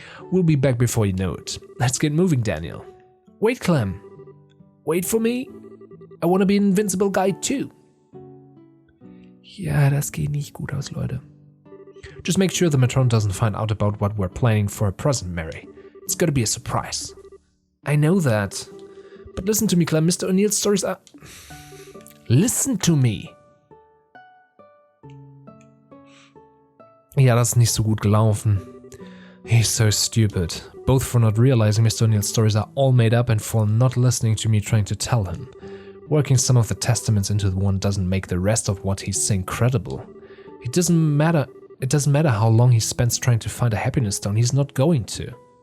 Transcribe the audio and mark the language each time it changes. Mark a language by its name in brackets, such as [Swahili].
[English] We'll be back before you know it. Let's get moving, Daniel. Wait, Clem. Wait for me. I want to be an invincible guy too. [German] Ja, das geht nicht gut aus, Leute. [English] Just make sure the matron doesn't find out about what we're planning for a present, Mary. It's gotta be a surprise. I know that. But listen to me, Clem. Mr. O'Neill's stories are... Listen to me. [German] Ja, das ist nicht so gut gelaufen. [English] He's so stupid. Both for not realizing Mr. O'Neill's stories are all made up and for not listening to me trying to tell him. Working some of the testaments into one doesn't make the rest of what he's saying credible. It doesn't matter how long he spends trying to find a happiness stone, he's not going to.